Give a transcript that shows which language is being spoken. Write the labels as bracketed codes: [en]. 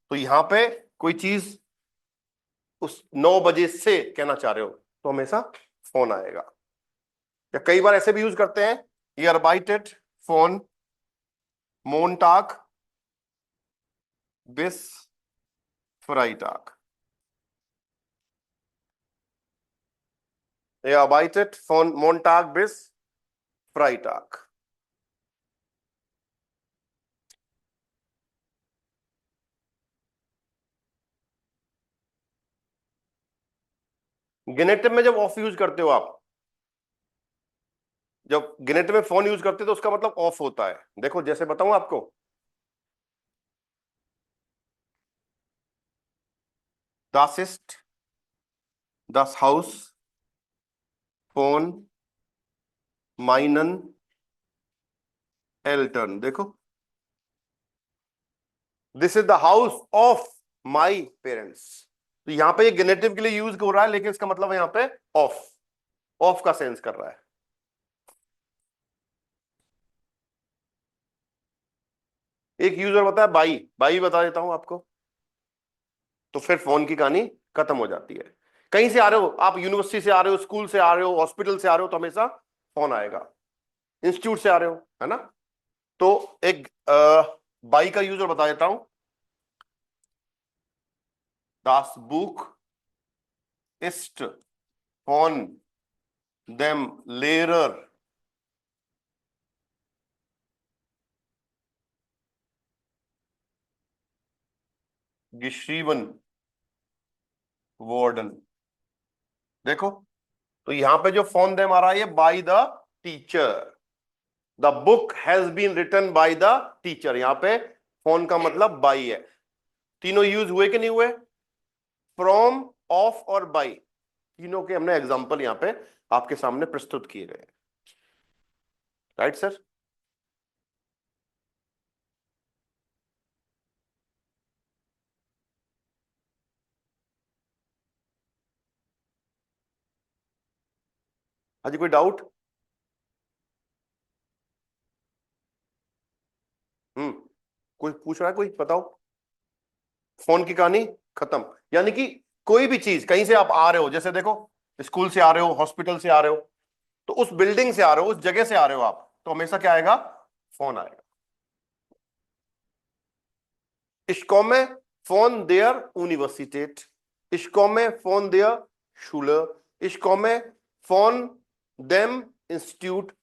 [hi] तो यहां पे कोई चीज उस 9 बजे से कहना चाह रहे हो, तो हमेशा फोन आएगा। [de] या कई बार ऐसे भी यूज करते हैं, ये arbeitet von Montag bis Freitag। ये arbeitet von Montag bis Freitag। [hi] गेनेटिव में जब ऑफ यूज करते हो आप, जब गेनेटिव में फोन यूज करते हो तो उसका मतलब ऑफ होता है। देखो जैसे बताऊं आपको, [de] das ist das Haus von meinen Eltern। [hi] देखो, [en] This is the house of my parents. [hi] तो यहां पे ये गेनेटिव के लिए यूज हो रहा है, लेकिन इसका मतलब है यहां पे ऑफ, ऑफ का सेंस कर रहा है। एक यूजर बताया बाई, बाई बता देता हूं आपको। तो फिर फोन की कहानी खत्म हो जाती है। कहीं से आ रहे हो आप, यूनिवर्सिटी से आ रहे हो, स्कूल से आ रहे हो, हॉस्पिटल से आ रहे हो, तो हमेशा फोन आएगा। इंस्टीट्यूट से आ रहे हो, है ना। तो एक बाई का यूजर बता देता हूं। [de] Das Buch ist von dem Lehrer geschrieben worden। [hi] देखो, तो यहां पे जो फोन देम आ रहा है ये [en] By the teacher. The book has been written by the teacher. [hi] यहां पे फोन का मतलब बाय है। तीनों यूज हुए कि नहीं हुए? फ्रॉम, ऑफ और बाय, तीनों के हमने एग्जांपल यहां पे आपके सामने प्रस्तुत किए गए। Right sir? हाँ जी, कोई डाउट? कोई पूछ रहा है? कोई बताओ। फोन की कहानी खत्म। यानी कि कोई भी चीज, कहीं से आप आ रहे हो, जैसे देखो स्कूल से आ रहे हो, हॉस्पिटल से आ रहे हो, तो उस बिल्डिंग से आ रहे हो, उस जगह से आ रहे हो आप, तो हमेशा क्या आएगा? फोन आएगा। [de] Ich komme von der Universität. Ich komme von der Schule. Ich komme von dem Institut।